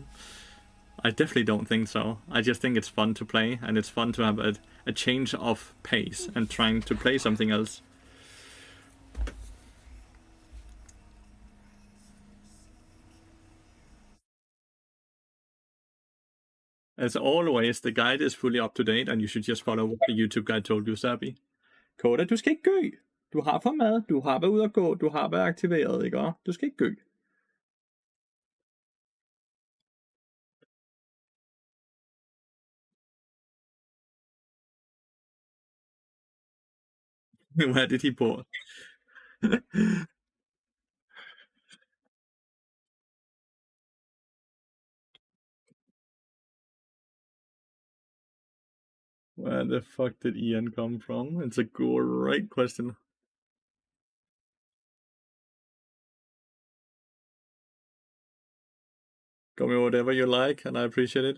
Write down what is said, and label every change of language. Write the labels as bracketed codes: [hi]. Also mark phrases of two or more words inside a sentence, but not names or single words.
[en] I definitely don't think so. I just think it's fun to play, and it's fun to have a change of pace and trying to play something else. As always, the guide is fully up to date, and you should just follow what the YouTube guide told you, Sabi. [da] Koda, du skal ikke gø. Du har for mad, du har været ude at gå, du har været aktiveret, ikke? Du skal ikke gø. Hvad er det, de bor? [en] Where the fuck did Ian come from? It's a great question. Call me whatever you like, and I appreciate it.